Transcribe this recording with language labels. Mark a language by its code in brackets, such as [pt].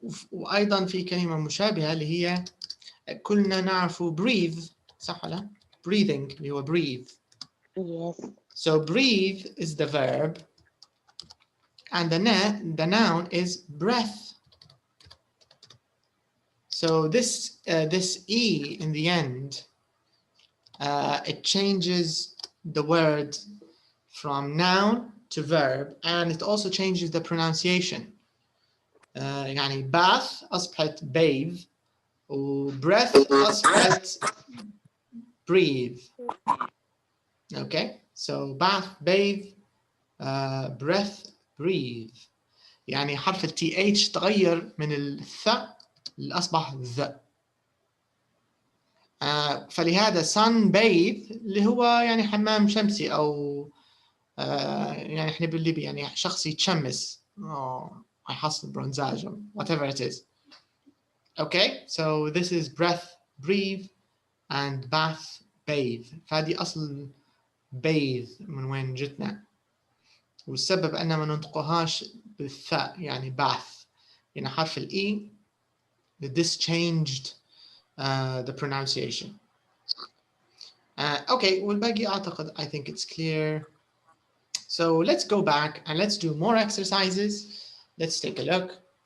[ar] وأيضا في كلمة مشابهة اللي هي كلنا نعرفه breathe صح ولا؟ Breathing اللي هو breathe. [en] Yes. So breathe is the verb and the noun is breath. So this E in the end, it changes the word from noun to verb and it also changes the pronunciation. [ar] يعني bath أصبحت bathe وbreath أصبحت breathe. [en] Okay, so bath, bathe, breath, breathe. [ar] يعني حرف ال TH تغير من الث لأصبح ذ. فلهذا sun bathe اللي هو يعني حمام شمسي أو يعني احنا بالليبي يعني شخص يتشمس يحصل برونزاج [en] or whatever it is. Okay, so this is breath, breathe and bath, bathe. [ar] فهذه أصل bathe من وين جتنا. والسبب أننا ما ننطقهاش بالثاء يعني bath. يعني حرف الإي [en] this changed the pronunciation. Okay, [ar] والباقي أعتقد [en] I think it's clear. So let's go back and let's do more exercises. Let's take a look.